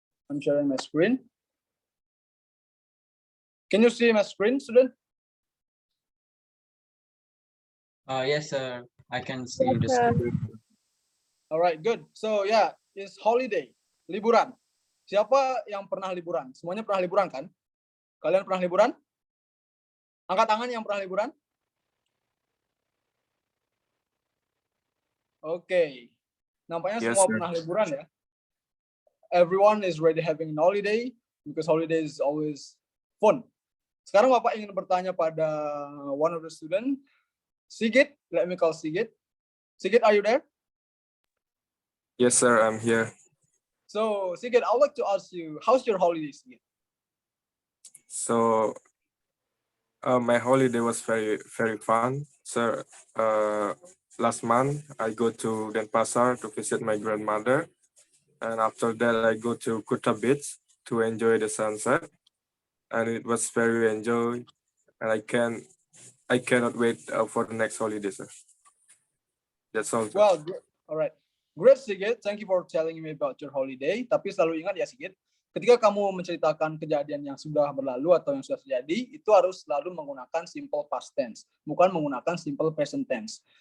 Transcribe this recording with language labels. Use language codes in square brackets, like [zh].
[en] I'm sharing my screen. Can you see my screen, student? Yes, sir. I can see the Yes, sir. screen. All right, good. So yeah, it's holiday, liburan. [id] Siapa yang pernah liburan? Semuanya pernah liburan kan? Kalian pernah liburan? Angkat tangan yang pernah liburan. Oke. Nampaknya [en] Yes, [id] semua [en] sir. [id] pernah liburan ya. [en] Everyone is ready having an holiday because holiday is always fun. [id] Sekarang Bapak ingin bertanya pada [en] one of the student, Sigit. Let me call Sigit. Sigit, are you there? Yes, sir. I'm here. So Sigit, I would like to ask you, how's your holiday, Sigit? So, my holiday was very, very fun, sir. Last month, I go to Denpasar to visit my grandmother, and after that, I go to Kuta Beach to enjoy the sunset, and it was very enjoy, and I cannot wait for the next holiday, sir. That's all. Sir. Well, all right. Great, Sigit. Thank you for telling me about your holiday. [id] Tapi selalu ingat ya, Sigit, ketika kamu menceritakan kejadian yang sudah berlalu atau yang sudah terjadi, itu harus selalu menggunakan simple past tense, bukan menggunakan simple present tense.